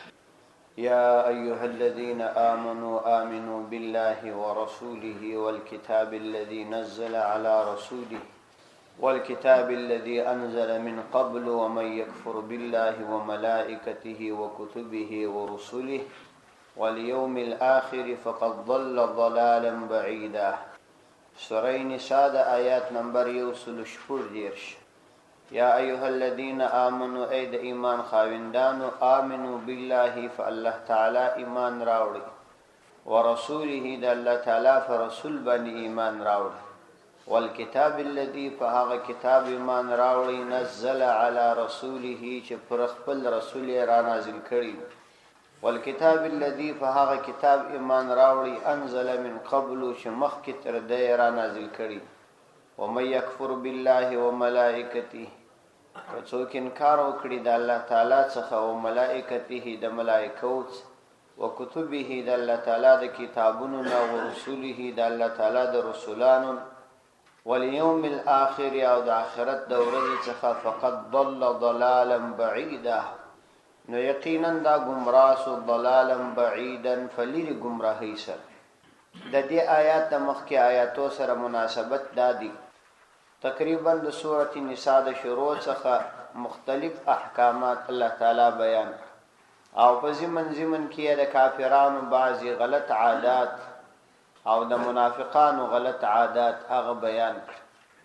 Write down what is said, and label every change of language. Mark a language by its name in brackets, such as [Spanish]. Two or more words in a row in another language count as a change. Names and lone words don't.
[Arabic] يا أيها الذين آمنوا بالله ورسوله والكتاب الذي نزل على رسوله والكتاب الذي أنزل من قبل ومن يكفر بالله وملائكته وكتبه ورسله واليوم الآخر فقد ضل ضلالا بعيدا. [Pashto] سورة نساء آيات نمبر 114. [Arabic] یا ایها الذین آمنوا [Pashto] ای د ایمان خاوندانو [Arabic] آمنوا بالله [Pashto] فالله تعالی ایمان راوړي ورسوله د الله تعالی فرسول باندې ایمان راوړي [Arabic] والکتاب الذی [Pashto] فهغه کتاب ایمان راوړي [Arabic] نزل علی رسوله [Pashto] چې پر خپل رسول را نازل کړي [Arabic] والکتاب الذی [Pashto] فهغه کتاب ایمان راوړي [Arabic] انزل من قبل [Pashto] چې مخکې تر دې را نازل کړي [Arabic] ومن یکفر بالله وملائکته [Pashto] څوک انکار وکړي د الله تعالی څخه او ملائکته د ملائکو او کتبه د الله تعالی د کتابونو او رسوله د الله تعالی د رسولانو [Arabic] والیوم الاخر [Pashto] او د آخرت د ورځې څخه [Arabic] فقد ضل ضلالا بعیدا [Pashto] نو یقینا دا گمراه [Arabic] ضلالا بعیدا [Pashto] فلیر گمراهی سره د دې آیات د مخکې آیاتو سره مناسبت دادی تقریبا د سورۃ النساء د شروع څخه مختلف احکامات الله تعالی بیان او په ضمن کې د کافرانو بعضی غلط عادات او د منافقانو غلط عادات هغه بیان کړ.